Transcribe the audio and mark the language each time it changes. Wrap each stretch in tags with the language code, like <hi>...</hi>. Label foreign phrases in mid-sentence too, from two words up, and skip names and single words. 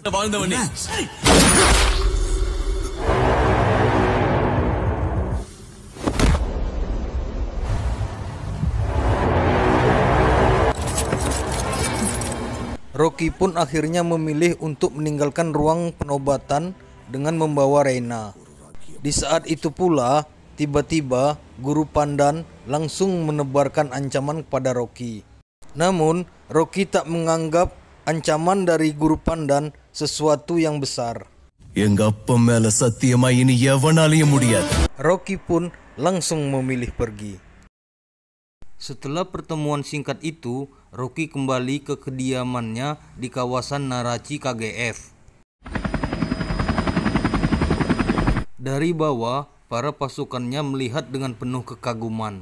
<id>Rocky pun akhirnya memilih untuk meninggalkan ruang penobatan dengan membawa Reina. Di saat itu pula, tiba-tiba Guru Pandan langsung menebarkan ancaman kepada Rocky. Namun, Rocky tak menganggap ancaman dari Guru Pandan sesuatu yang besar.</id> <ta>எங்க அப்பா மேல சத்தியமா இனி எவனாலையும் முடியாது.</ta> <id>Rocky pun langsung memilih pergi. Setelah pertemuan singkat itu, Rocky kembali ke kediamannya di kawasan Narachi KGF. Dari bawah, para pasukannya melihat dengan penuh kekaguman.</id>